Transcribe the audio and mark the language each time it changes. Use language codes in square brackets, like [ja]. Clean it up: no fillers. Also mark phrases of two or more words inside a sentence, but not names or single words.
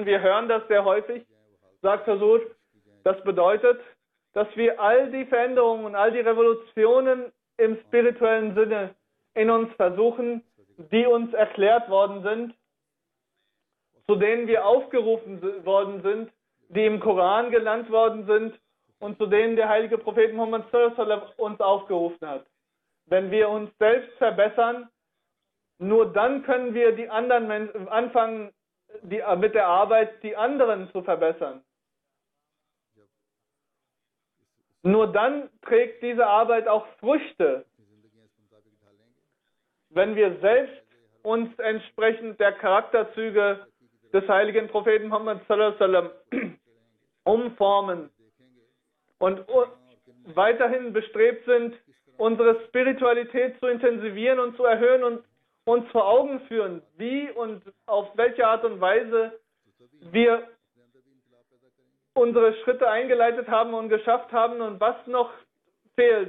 [de] Wir hören das sehr häufig, sagt Huzur. Das bedeutet, dass wir all die Veränderungen und all die Revolutionen im spirituellen Sinne in uns versuchen, die uns erklärt worden sind, zu denen wir aufgerufen worden sind, die im Koran genannt worden sind und zu denen der heilige Prophet Muhammad [ar] صلى الله عليه وسلم [de] uns aufgerufen hat. Wenn wir uns selbst verbessern, nur dann können wir die anderen anfangen, mit der Arbeit die anderen zu verbessern. Nur dann trägt diese Arbeit auch Früchte. Wenn wir selbst uns entsprechend der Charakterzüge des heiligen Propheten Muhammad [ar] صلى الله عليه وسلم [de] umformen und weiterhin bestrebt sind, unsere Spiritualität zu intensivieren und zu erhöhen und uns vor Augen führen, wie und auf welche Art und Weise wir unsere Schritte eingeleitet haben und geschafft haben und was noch fehlt.